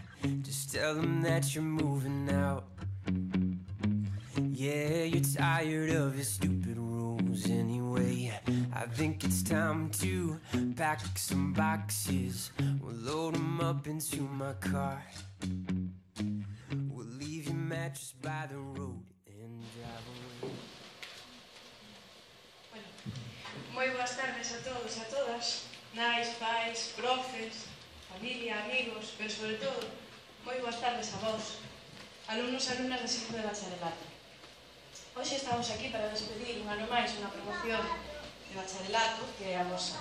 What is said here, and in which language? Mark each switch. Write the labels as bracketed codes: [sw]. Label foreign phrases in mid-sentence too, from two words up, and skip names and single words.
[en] Just tell him that you're moving out. Yeah, you're tired of his stupid rules anyway. I think it's time to pack some boxes. We'll load them up into my car. We'll leave your mattress by the road and drive away. [gl] Moi boas tardes a todos e a todas, nais, pais, profes, familia, amigos, pero sobre todo, moi boas tardes a vós, alumnos e alumnas de segundo de bacharelato. Hoxe estamos aquí para despedir un ano máis unha promoción de bacharelato que é a vosa.